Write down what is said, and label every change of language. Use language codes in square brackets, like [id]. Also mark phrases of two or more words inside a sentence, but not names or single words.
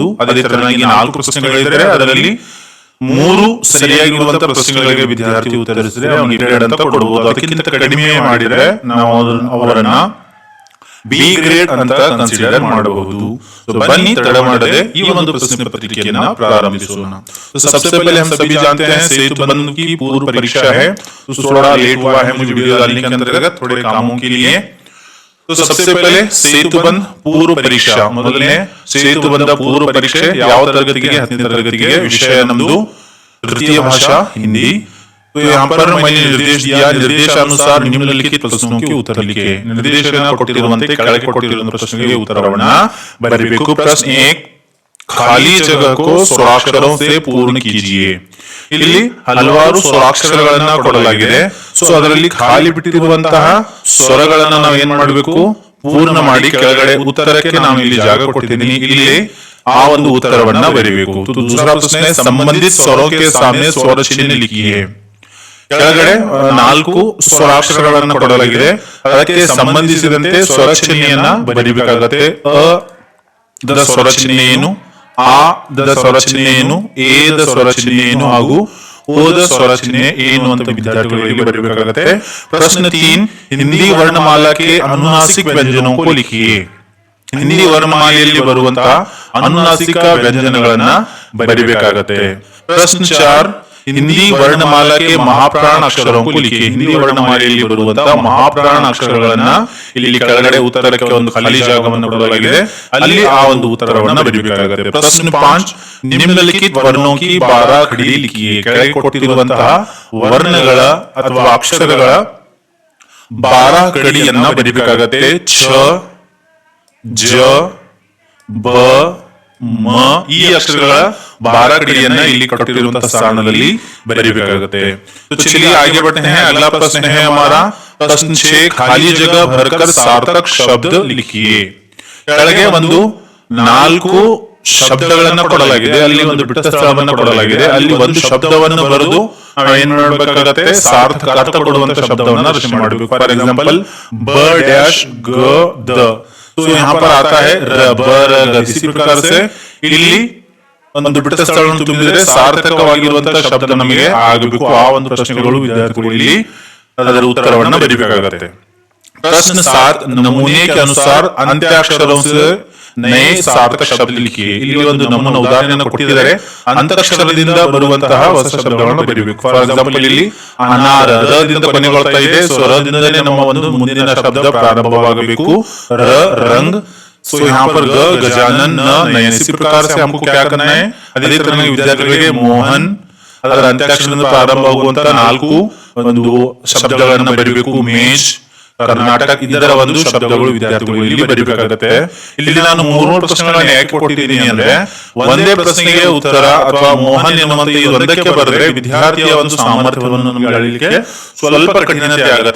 [kn] ಅದೇ ತರನಾಗಿ 4 ಪ್ರಶ್ನೆಗಳಿದ್ರೆ ಅದರಲ್ಲಿ 3 ಸರಿಯಾಗಿರುವಂತಹ ಪ್ರಶ್ನೆಗಳಿಗೆ ವಿದ್ಯಾರ್ಥಿ ಉತ್ತರಿಸಿದ್ರೆ ಅವನಿಗೆ ಗ್ರೇಡ್ ಅಂತ ಕೊಡಬಹುದು। ಅದಕ್ಕಿಂತ ಕಡಿಮೆ ಮಾಡಿದ್ರೆ ನಾವು ಅವರನ್ನ [en] B grade [kn] ಅಂತ ಕನ್ಸಿಡರ್ ಮಾಡಬಹುದು। ಬನ್ನಿ ತಡ ಮಾಡದೆ ಈ ಒಂದು ಪ್ರಶ್ನೆ ಪತ್ರಿಕೆಯನ್ನು ಪ್ರಾರಂಭಿಸೋಣ। [hi] तो सबसे पहले हम सभी जानते हैं सेतुबंध की पूर्व परीक्षा है। तो थोड़ा लेट हुआ है मुझे वीडियो डालने के अंतर्गत थोड़े कामों के लिए। तो सबसे पहले ಸೇತುಬಂಧ पूर्व परीक्षा, [kn] ಮೊದಲನೇ ಸೇತುಬಂಧ [hi] पूर्व परीक्षೆ [kn] ಯಾವ ತರಗತಿಗೆ? 10ನೇ ತರಗತಿಗೆ। ವಿಷಯ ನಮ್ಮದು [hi] तृतीय भाषा हिंदी। तो यहाँ पर मैंने निर्देश दिया, निर्देशानुसार निम्नलिखित प्रश्नों के उत्तर लिखे। [kn] निर्देशನ ಕೊಟ್ಟಿರುವಂತೆ ಕೆಳಗೆ ಕೊಟ್ಟಿರುವ ಪ್ರಶ್ನೆಗೆ ಉತ್ತರವನ್ನ ಬರೆಯಬೇಕು। [hi] प्रश्न 1, खाली जगह को स्वराक्षरों से पूर्ण कीजिए। [kn] ಇಲ್ಲಿ ಹಲವಾರು ಸ್ವರಾಕ್ಷರಗಳನ್ನ ಕೊಡಲಾಗಿದೆ। ಸೊ ಅದರಲ್ಲಿ ಖಾಲಿ ಬಿಟ್ಟಿರುವಂತಹ ಸ್ವರಗಳನ್ನ ನಾವು ಏನ್ ಮಾಡಬೇಕು, ಪೂರ್ಣ ಮಾಡಿ ಕೆಳಗಡೆ ಉತ್ತರಕ್ಕೆ ನಾನು ಇಲ್ಲಿ ಜಾಗ ಕೊಟ್ಟಿದ್ದೀನಿ, ಇಲ್ಲಿ ಆ ಒಂದು ಉತ್ತರವನ್ನ ಬರೆಯಬೇಕು। [hi] तो दूसरा प्रश्न है, संबंधित स्वरों के सामने स्वर चिन्ह लिखिए। [kn] ಕೆಳಗಡೆ 4 ಸ್ವರಾಕ್ಷರಗಳನ್ನ ಕೊಡಲಾಗಿದೆ, ಅದಕ್ಕೆ ಸಂಬಂಧಿಸಿದಂತೆ ಸ್ವರ ಚಿಹ್ನೆಯನ್ನ ಬರೆಯಬೇಕಾಗುತ್ತೆ। ಅ ದ ಸ್ವರ ಚಿಹ್ನೆ ಏನು, ಆ ದ ಸ್ವರ ಚಿಹ್ನೆ ಏನು, ಎ ದ ಸ್ವರ ಚಿಹ್ನೆ ಏನು ಹಾಗೂ ಓ ದ ಸ್ವರ ಚಿಹ್ನೆ ಏನು ಅಂತ ವಿದ್ಯಾರ್ಥಿಗಳಿಗೆ ಬರೆಯಬೇಕಾಗುತ್ತೆ। [hi] प्रश्न 3, हिंदी वर्णमाला के अनुनासिक व्यंजनों को लिखिए। [kn] ಹಿಂದಿ ವರ್ಣಮಾಲೆಯಲ್ಲಿ ಬರುವಂತಹ ಅನುನಾಸಿಕ ವ್ಯಂಜನಗಳನ್ನ ಬರೆಯಬೇಕಾಗುತ್ತೆ। [hi] प्रश्न 4, हिंदी वर्णमाला के महाप्राण अक्षरों को लिखिए। [kn] ಹಿಂದಿ ವರ್ಣಮಾಲೆಯಲ್ಲಿ ಬರುವಂತಹ ಮಹಾಪ್ರಾಣ ಅಕ್ಷರಗಳನ್ನ ಇಲ್ಲಿ ಕೆಳಗಡೆ ಉತ್ತರಕ್ಕೆ ಒಂದು ಖಾಲಿ ಜಾಗವನ್ನು ಕೊಡಲಾಗಿದೆ, ಅಲ್ಲಿ ಆ ಒಂದು ಉತ್ತರವನ್ನ ಬರೆಯಬೇಕಾಗುತ್ತೆ। [hi] प्रश्न 5, निम्नलिखित वर्णों की 12 खड़ी लिखिए। [kn] ಕೆಳಗೆ ಕೊಟ್ಟಿರುವಂತಹ ವರ್ಣಗಳ ಅಥವಾ ಅಕ್ಷರಗಳ 12 ಕಡಿಯನ್ನ ಬರೆಯಬೇಕಾಗುತ್ತೆ। ಛ, ಜ, ಬ, ಮ ಈ ಅಕ್ಷರಗಳ 12 ಕಡಿಯನ್ನ ಇಲ್ಲಿ ಕೊಟ್ಟಿರುವಂತಹ ಸ್ಥಾನದಲ್ಲಿ ಬರೆಯಬೇಕಾಗುತ್ತೆ। [hi] तो चलिए आगे बढ़ते हैं। अगला प्रश्न है हमारा प्रश्न 6, खाली जगह भरकर सार्थक शब्द लिखिए। [kn] ಕೆಳಗೆ ಒಂದು 4 ಶಬ್ದಗಳನ್ನ ಕೊಡಲಾಗಿದೆ, ಅಲ್ಲಿ ಒಂದು ಬಿಟ್ಟ ಸ್ಥಳವನ್ನ ಕೊಡಲಾಗಿದೆ, ಅಲ್ಲಿ ಒಂದು ಶಬ್ದವನ್ನು ಬರೆದು ಏನ್ ಮಾಡಬೇಕಾಗುತ್ತೆ, ಸಾರ್ಥಕ ಅರ್ಥ ಕೊಡುವಂತ ಶಬ್ದವನ್ನ ರಚನೆ ಮಾಡಬೇಕು। [en] for example [hi] ಬ ಡ್ಯಾಶ್ ಗ ದ। तो यहाँ पर आता है रबर। इसी प्रकार से [kn] ಇಲ್ಲಿ ಒಂದು ಬಿಟ್ಟ ಸ್ಥಳವನ್ನು ತುಂಬಿದರೆ ಸಾರ್ಥಕವಾಗಿರುವಂತಹ ಶಬ್ದ ನಮಗೆ ಆಗಬೇಕು। ಆ ಒಂದು ಪ್ರಶ್ನೆಗಳು ವಿದ್ಯಾರ್ಥಿಗಳು ಇಲ್ಲಿ ಅದರ ಉತ್ತರವನ್ನ ಬರೆಯಬೇಕಾಗುತ್ತೆ। [hi] प्रश्न 7, नमूने के अनुसार अंत्याक्षरों से नए सार्थक शब्द लिखिए। [kn] ಇಲ್ಲಿ ಒಂದು ನಮೂನ ಉದಾಹರಣೆಯನ್ನು ಕೊಟ್ಟಿದ್ದಾರೆ, ಅಂತಕ್ಷರದಿಂದ ಬರುವಂತಹ ಹೊಸ ಶಬ್ದಗಳನ್ನು ಬರೆಯಬೇಕು। [en] for example [kn] ಇಲ್ಲಿ ಅನಾರ ರದಿಂದ ಕೊನೆಗೊಳ್ತಾ ಇದೆ, ಸೊ ರದಿಂದಲೇ ನಮ್ಮ ಒಂದು ಮುಂದಿನ ಶಬ್ದ ಪ್ರಾರಂಭವಾಗಬೇಕು। [hi] ರ ರಂಗ್। सो यहाँ पर ग गजानन, न नयन। इसी प्रकार से हमको क्या करना है, [kn] ಅದೇ ತರ ವಿದ್ಯಾರ್ಥಿಗಳಿಗೆ ಮೋಹನ್ ಅದರ ಅಂತ್ಯಾಕ್ಷರದಿಂದ ಪ್ರಾರಂಭವಾಗುವಂತಹ 4 ಒಂದು ಶಬ್ದಗಳನ್ನು ಬರೆಯಬೇಕು। ಮೇಜ್, ಕರ್ನಾಟಕ ಇದರ ಒಂದು ಶಬ್ದಗಳು ವಿದ್ಯಾರ್ಥಿಗಳು ಇಲ್ಲಿ ಬರೆಯಬೇಕಾಗುತ್ತೆ। ಇಲ್ಲಿ ನಾನು 3 ಪ್ರಶ್ನೆಗಳನ್ನು ಯಾಕೆ ಕೊಟ್ಟಿದ್ದೀನಿ ಅಂದ್ರೆ, ಒಂದೇ ಪ್ರಶ್ನೆಗೆ ಉತ್ತರ ಅಥವಾ ಮೋಹನ್ ಎನ್ನುವಂತ ಈ ಒಂದಕ್ಕೆ ಬರೆದ್ರೆ ವಿದ್ಯಾರ್ಥಿಯ ಒಂದು ಸಾಮರ್ಥ್ಯವನ್ನು ನಮಗೆ ಅಳಿಲಿಕ್ಕೆ ಸ್ವಲ್ಪ ಕಠಿಣತೆ ಆಗುತ್ತೆ।